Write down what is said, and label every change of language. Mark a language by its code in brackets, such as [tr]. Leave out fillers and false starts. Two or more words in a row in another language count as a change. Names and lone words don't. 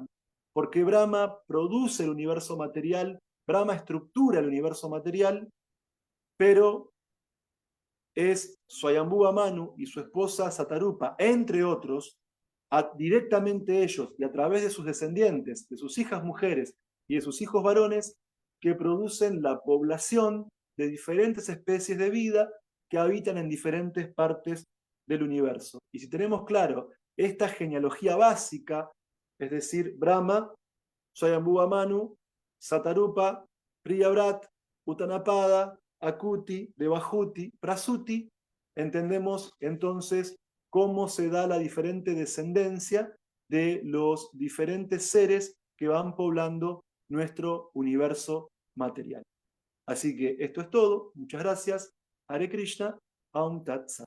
[es] Porque Brahma produce el universo material, Brahma estructura el universo material, pero es Swayambhuva Manu y su esposa Satarupa, entre otros, directamente ellos y a través de sus descendientes, de sus hijas mujeres y de sus hijos varones, que producen la población de diferentes especies de vida que habitan en diferentes partes del universo. Y si tenemos claro esta genealogía básica, es decir, Brahma, Swayambhuva Manu, Satarupa, Priyavrat, Uttanapada, Akuti, Devahuti, Prasuti, entendemos entonces cómo se da la diferente descendencia de los diferentes seres que van poblando nuestro universo material. Así que esto es todo. Muchas gracias. [sa] हरे कृष्ण, ॐ तत् सत्.